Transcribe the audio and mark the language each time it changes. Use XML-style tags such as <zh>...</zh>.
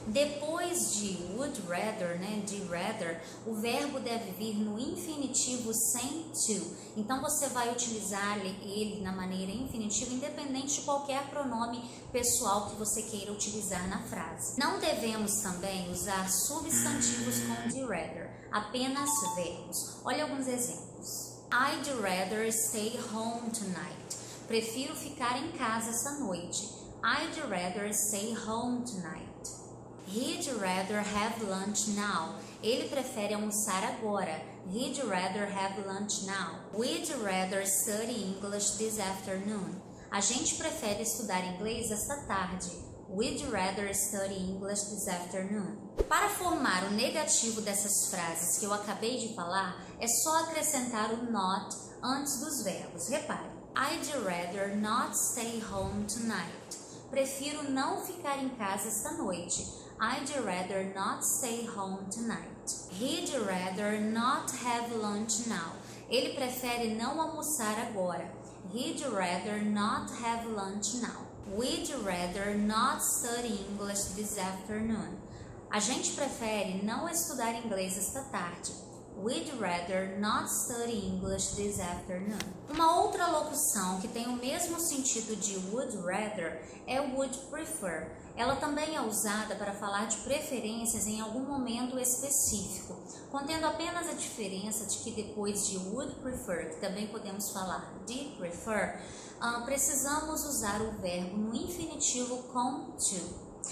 <pt>Depois de would rather, né, de rather, o verbo deve vir no infinitivo sem to. Então você vai utilizar ele na maneira infinitiva, independente de qualquer pronome pessoal que você queira utilizar na frase. Não devemos também usar substantivos com de rather, apenas verbos. Olha alguns exemplos.</pt> <en>I'd rather stay home tonight.</en> <pt>Prefiro ficar em casa essa noite.</pt> <en>I'd rather stay home tonight. He'd rather have lunch now.</en> <pt>Ele prefere almoçar agora.</pt> <en>He'd rather have lunch now. We'd rather study English this afternoon.</en> <pt>A gente prefere estudar inglês esta tarde.</pt> <en>We'd rather study English this afternoon.</en> <pt>Para formar o negativo dessas frases que eu acabei de falar, é só acrescentar o not antes dos verbos. Repare.</pt> <en>I'd rather not stay home tonight.</en> <pt>Prefiro não ficar em casa esta noite.</pt> <en>I'd rather not stay home tonight. He'd rather not have lunch now.</en> <pt>Ele prefere não almoçar agora.</pt> <en>He'd rather not have lunch now. We'd rather not study English this afternoon.</en> <pt>A gente prefere não estudar inglês esta tarde.</pt> <en>We'd rather not study English this afternoon.</en> <pt>Uma outra locução que tem o mesmo sentido de would rather é would prefer. Ela também é usada para falar de preferências em algum momento específico, contendo apenas a diferença de que depois de would prefer, que também podemos falar de prefer, precisamos usar o verbo no infinitivo com to.</pt>